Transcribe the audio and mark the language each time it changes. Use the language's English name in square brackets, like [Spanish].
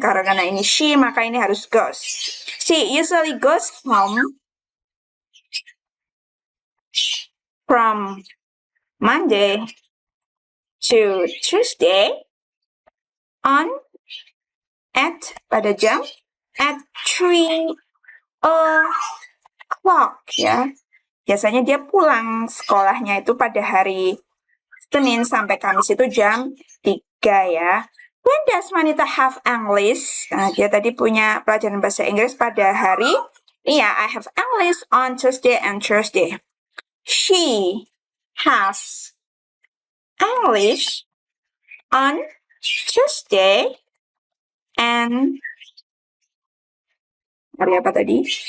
[Indonesian] Karena ini she, maka ini harus goes. [English] She usually goes home from Monday to Tuesday [Indonesian] pada jam [English] at 3 o'clock ya. [Indonesian] Biasanya dia pulang sekolahnya itu pada hari Senin sampai Kamis itu jam 3 ya. [English] When does Monita have English? [Indonesian] Nah, dia tadi punya pelajaran bahasa Inggris pada hari, [English] I have English on Tuesday and Thursday. She has English on Tuesday and [Indonesian] hari apa tadi?